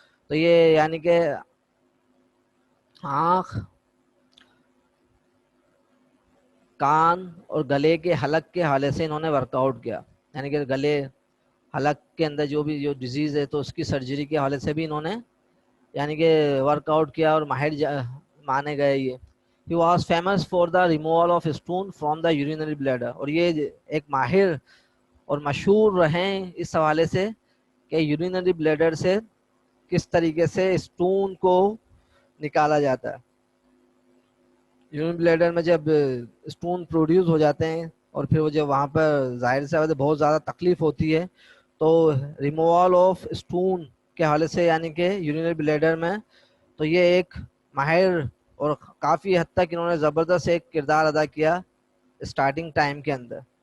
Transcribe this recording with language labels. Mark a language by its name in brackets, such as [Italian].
[Urdu] تو یہ یعنی کہ آنکھ، کان اور گلے کے حلق کے حوالے سے انہوں نے ورک آؤٹ کیا. یعنی کہ گلے حلق کے اندر جو بھی جو ڈیزیز ہے تو اس کی سرجری کے حوالے سے بھی انہوں نے یعنی کہ ورک آؤٹ کیا اور ماہر مانے گئے یہ. [English] He was famous for the removal of stone from the urinary bladder. [Urdu] اور یہ ایک ماہر اور مشہور رہے اس حوالے سے کہ یورینری بلیڈر سے کس طریقے سے اسٹون کو نکالا جاتا ہے. یورین بلیڈر میں جب اسٹون پروڈیوس ہو جاتے ہیں اور پھر وہ جب وہاں پر ظاہر سے بہت زیادہ تکلیف ہوتی ہے، تو ریموول آف اسٹون کے حوالے سے یعنی کہ یورینری بلیڈر میں، تو یہ ایک ماہر اور کافی حد تک انہوں نے زبردست ایک کردار ادا کیا اسٹارٹنگ ٹائم کے اندر.